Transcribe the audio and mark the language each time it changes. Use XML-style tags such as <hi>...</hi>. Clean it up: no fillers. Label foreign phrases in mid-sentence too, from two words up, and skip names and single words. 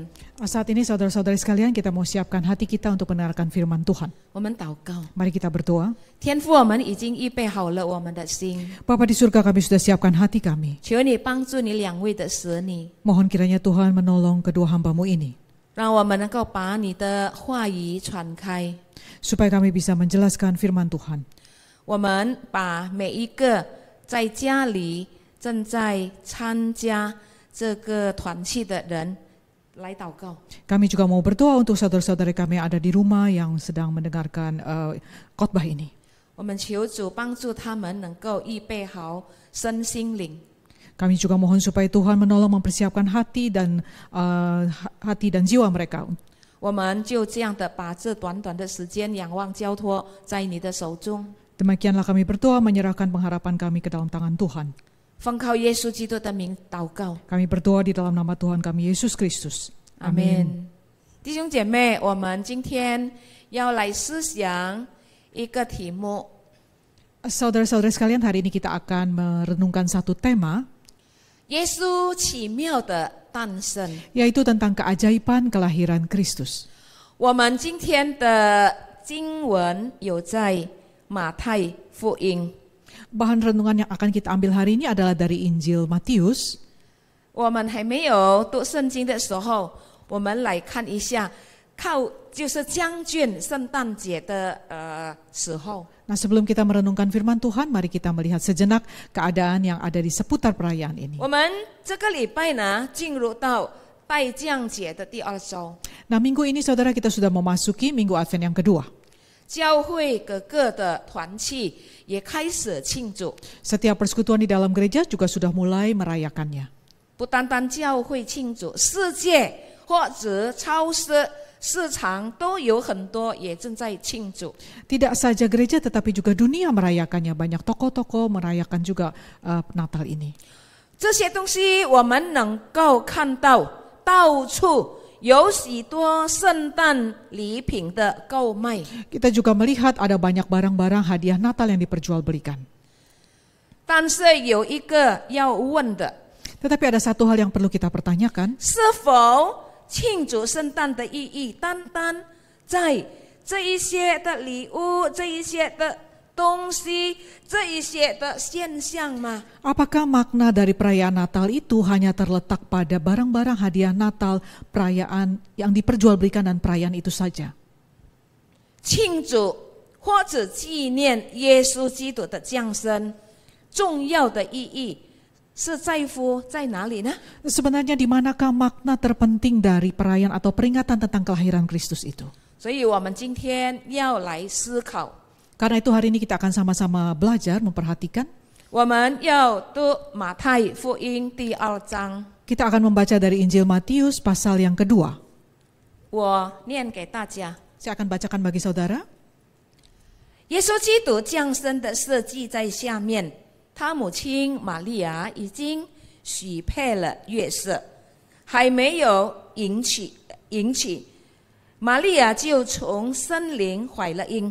<id>Saat ini saudara-saudari sekalian, kita mau siapkan hati kita untuk mendengarkan firman Tuhan.</id> <zh>我们祷告。</zh> <id>Mari kita berdoa.</id> <zh>天父，我们已经预备好了我们的心。</zh> <id>Bapa di surga, kami sudah siapkan hati kami.</id> <zh>求你帮助你两位的使女，</zh> <id>Mohon kiranya Tuhan menolong kedua hamba-Mu ini,</id> <zh>让我们能够把你的话语传开。</zh> <id>supaya kami bisa menjelaskan firman Tuhan.</id> <zh>我们把每一个在家里正在参加这个团契的人来祷告。</zh> <id>Kami juga mau berdoa untuk saudara-saudari kami yang ada di rumah yang sedang mendengarkan khotbah ini.</id> <zh>我们求主帮助他们能够预备好身心灵。</zh> <id>Kami juga mohon supaya Tuhan menolong mempersiapkan hati dan jiwa mereka.</id> <zh>我们就这样的把这短短的时间仰望交托在你的手中。</zh> <id>Demikianlah kami berdoa menyerahkan pengharapan kami ke dalam tangan Tuhan.</id> <zh>奉靠耶稣基督的名祷告，</zh> <id>Kami berdoa di dalam nama Tuhan kami Yesus Kristus.</id> <zh>阿们。弟兄姐妹，我们今天要来思想一个题目，</zh> <id>Saudara-saudara sekalian, hari ini kita akan merenungkan satu tema,</id> <zh>耶稣奇妙的诞生。</zh> <id>yaitu tentang keajaiban kelahiran Kristus.</id> <zh>我们今天的经文有在马太福音，</zh> <id>Bahan renungan yang akan kita ambil hari ini adalah dari Injil Matius.</id> <zh>我们还没有读圣经的时候，我们来看一下，就是将近圣诞节的时候。</zh> <id>Nah, sebelum kita merenungkan firman Tuhan, mari kita melihat sejenak keadaan yang ada di seputar perayaan ini.</id> <zh>我们这个礼拜呢，进入到拜降节的第2周。</zh> <id>Nah, minggu ini saudara kita sudah memasuki minggu Advent yang kedua.</id> <zh>教会各个的团契也开始庆祝，</zh> <id>Setiap persekutuan di dalam gereja juga sudah mulai merayakannya.</id> <zh>不单单教会庆祝，世界或者超市、市场都有很多也正在庆祝。</zh> <id>Tidak saja gereja tetapi juga dunia merayakannya. Banyak toko-toko merayakan juga Natal ini.</id> <zh>这些东西我们能够看到，到处有许多圣诞礼品的购卖。</zh> <id>Kita juga melihat ada banyak barang-barang hadiah Natal yang diperjualbelikan.</id> <zh>但是有一个要问的，</zh> <id>Tetapi ada satu hal yang perlu kita pertanyakan.</id> <zh>是否庆祝圣诞的意义单单在这一些的礼物、这一些的东西、这一些的现象吗？</zh> <id>Apakah makna dari perayaan Natal itu hanya terletak pada barang-barang hadiah Natal, perayaan yang diperjualbelikan dan perayaan itu saja?</id> <zh>庆祝或者纪念耶稣基督的降生，重要的意义是在乎在哪里呢？</zh> <id>Sebenarnya di manakah makna terpenting dari perayaan atau peringatan tentang kelahiran Kristus itu?</id> <zh>所以我们今天要来思考，</zh> <id>Karena itu hari ini kita akan sama-sama belajar, memperhatikan.</id> <zh>我们要读马太福音第2章，</zh> <id>Kita akan membaca dari Injil Matius pasal yang kedua.</id> <zh>我念给大家。</zh> <id>Saya akan bacakan bagi saudara.</id> <zh>耶稣基督降生的事记在下面，他母亲玛利亚已经许配了约瑟，还没有迎娶，玛利亚就从圣灵怀了孕。</zh>